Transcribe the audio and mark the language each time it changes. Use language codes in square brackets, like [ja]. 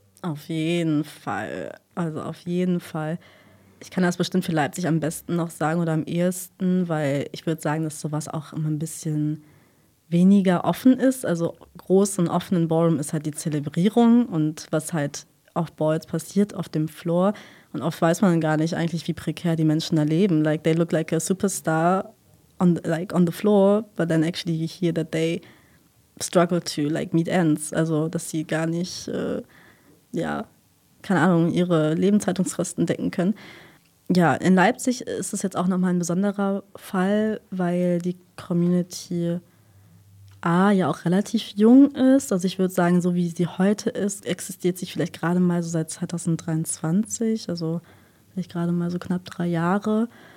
[de] Auf jeden Fall, also auf jeden Fall. Ich kann das bestimmt für Leipzig am besten noch sagen oder am ehesten, weil ich würde sagen, dass sowas auch immer ein bisschen weniger offen ist. Also groß und offen in Ballroom ist halt die Zelebrierung und was halt auf Balls passiert, auf dem Floor. Und oft weiß man gar nicht eigentlich, wie prekär die Menschen da leben. [en] Like, they look like a superstar on the, like on the floor, but then actually you hear that they struggle to like meet ends. [de] Also, dass sie gar nicht, keine Ahnung, ihre Lebenshaltungskosten decken können. Ja, in Leipzig ist es jetzt auch nochmal ein besonderer Fall, weil die Community A ja auch relativ jung ist. Also ich würde sagen, so wie sie heute ist, existiert sie vielleicht gerade mal so seit 2023, also vielleicht gerade mal so knapp 3 Jahre.